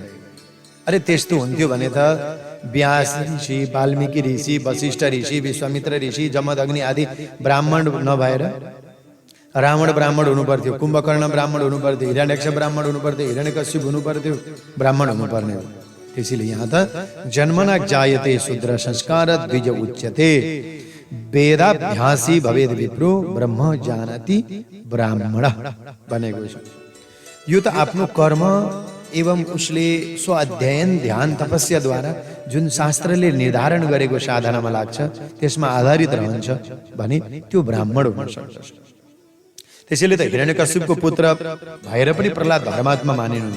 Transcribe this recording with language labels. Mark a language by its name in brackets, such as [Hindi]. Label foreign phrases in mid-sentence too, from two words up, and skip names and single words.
[Nepali] अरे त्यस्तो हुन्थ्यो भने त व्यास ऋषि, वाल्मीकि ऋषि, वशिष्ठ ऋषि, विश्वामित्र ऋषि, जमदग्नि आदि ब्राह्मण नभएर रावण ब्राह्मण हुनु पर्थ्यो, कुम्भकर्ण ब्राह्मण हुनु पर्थ्यो, हिरण्यक्ष ब्राह्मण हुनु पर्थ्यो, हिरण्यकश्यप हुनु पर्थ्यो, ब्राह्मण हुनु पर्ने हो। त्यसैले यहाँ त [Sanskrit] जन्मना जायते शूद्र संस्कारत द्विज उच्यते वेदाभ्यासी भवेद विप्रो ब्रह्म जानति ब्राह्मण [Nepali] भनेको छ। यो त आफ्नो कर्म एवं उसले स्व अध्ययन ध्यान तपस्याद्वारा जुन शास्त्रले निर्धारण गरेको साधनामा लाग्छ त्यसमा आधारित रहन्छ भने त्यो ब्राह्मण हुन सक्छ। त्यसैले त हिरण्यकश्यपको पुत्र भएर पनि प्रहलाद धर्मात्मा मानिनुहुन्छ।